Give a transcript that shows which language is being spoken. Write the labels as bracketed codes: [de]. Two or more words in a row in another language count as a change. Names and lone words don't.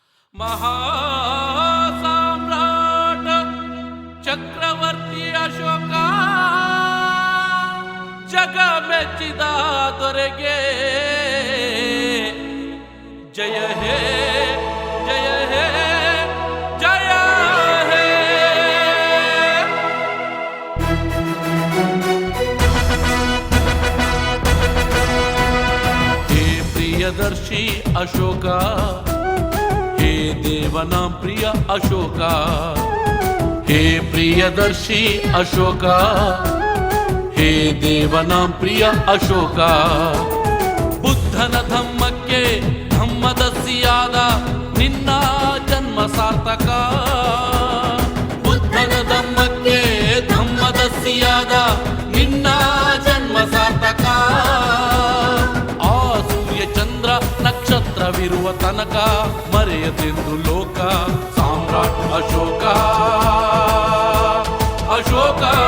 [kn] ಮಹಾಸಾಮ್ರಾಟ ಚಕ್ರವರ್ತಿ ಅಶೋಕ ಜಗ ಮೆಚ್ಚಿದ ದೊರೆಗೆ ಜಯ ಹೇ ಜಯ ಹೇ ಜಯ ಹೇ. ಹೇ ಪ್ರಿಯದರ್ಶಿ ಅಶೋಕ, [mr] हे देवनां प्रिय अशोका, हे प्रियदर्शी अशोका, हे देवनां प्रिय अशोका. [kn] ಬುದ್ಧನ ಧಮ್ಮಕ್ಕೆ ಧಮ್ಮದಸ್ಸಿಯಾದ ನಿನ್ನ ಜನ್ಮ ಸಾರ್ಥಕ. ಬುದ್ಧನ ಧಮ್ಮಕ್ಕೆ ಧಮ್ಮದಸ್ಸಿಯಾದ ನಿನ್ನ ಜನ್ಮ ಸಾರ್ಥಕ. ಆ ಸೂರ್ಯ ಚಂದ್ರ ನಕ್ಷತ್ರವಿರುವ ತನಕ ಮರೆಯದೆಂದು ಲೋಕ ಸಾಮ್ರಾಟ್ ಅಶೋಕ ಅಶೋಕ.